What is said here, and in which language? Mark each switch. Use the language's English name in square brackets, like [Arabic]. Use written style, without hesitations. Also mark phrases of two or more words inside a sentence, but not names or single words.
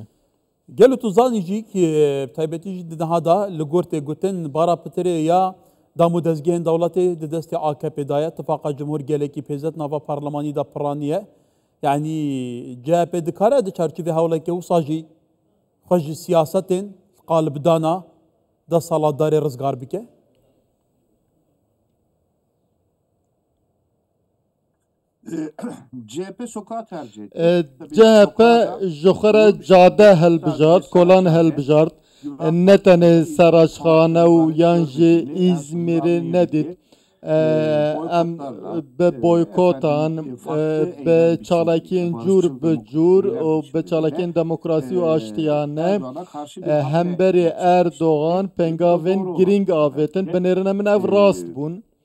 [Kurdish] Gelo tu zanî jî ki taybetî jî di niha da li gor tê gotin bara pitirê ya damû dezgehên dewletê di destê AKP daye Tifaka Cumhur gelekî pêzet nava parlemanî da piraniye yani CHP dikare di çerçevê hewlekê wisa jî xwe ji siyasetên qalibdana da salatdarê rizgar bike. [Turkish] CHP sokağı tercih etti. [Kurdish] CHP ji xwe re cade helbijart, kolan helbijart ne tenê Seraçxane û yan jî İzmîrê nedît em bi boykotan bi çalakiyên cûr bi cûr û bi çalakiyên demokrasî û aştiyane hemberî Erdogan pengavên giring avêtin binêrine min ev rast bûn